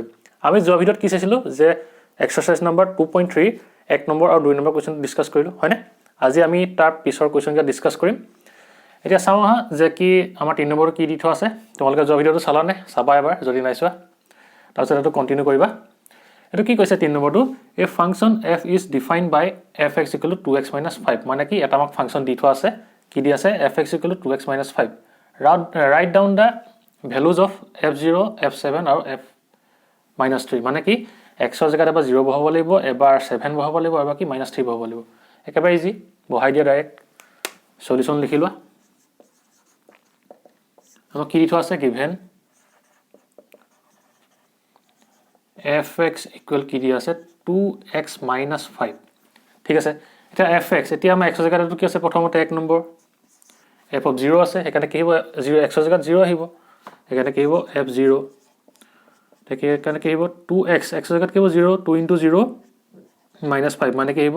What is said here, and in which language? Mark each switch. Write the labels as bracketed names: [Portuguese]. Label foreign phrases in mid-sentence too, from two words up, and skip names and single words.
[Assamese] আমি যোৱা ভিডিঅ'ত কি চাইছিলো যে [English] exercise number [Assamese] 2.3 এক নম্বৰ আৰু 2 নম্বৰ [English] question discuss [Assamese] কৰিলো, হয়নে? আজি আমি তাৰ পিছৰ কোৱেশ্চনটা ডিসকাস কৰিম। এতিয়া চাওঁ হা যে কি আমাৰ 3 নম্বৰ কি দি থোৱা আছে। তোমালোকে যোৱা ভিডিঅ'টো চালানে? চাবা এবাৰ যদি নাই চোৱা। তাৰপিছত এটো কন্টিনিউ কৰিবা। এটো কি কৈছে 3 নম্বৰটো [English] a function f is defined by fx equal to 2x minus 5 [Assamese] মানে কি এটা আমাক ফাংশন দি থোৱা আছে কি দি আছে [English] fx equal to 2x minus 5 write down the values of f0 f7 [Assamese] আৰু f minus 3 মানে কি x ৰ জায়গাত এবাৰ 0 বহাব লাগিব এবাৰ 7 বহাব লাগিব আৰু বাকি minus 3 বহাব লাগিব একেবাৰে ইজি বহাই দিয়া [English] direct solution [Assamese] লিখি লোৱা আমাক কি দি থোৱা আছে given [English] fx equal [Assamese] কি দি আছে 2x minus 5 ঠিক আছে এটা fx এতিয়া আমাৰ x ৰ জায়গাত কি আছে প্ৰথমতে 1 নম্বৰ [English] f of 0 [Assamese] আছে এখানে কি হ'ব 0 x ৰ জায়গাত 0 আহিব এখানে কি হ'ব f0 তাকে এখানে কি হ'ব 2x x ৰ জায়গাত কি হ'ব 0 2 into 0 minus 5 মানে কি হ'ব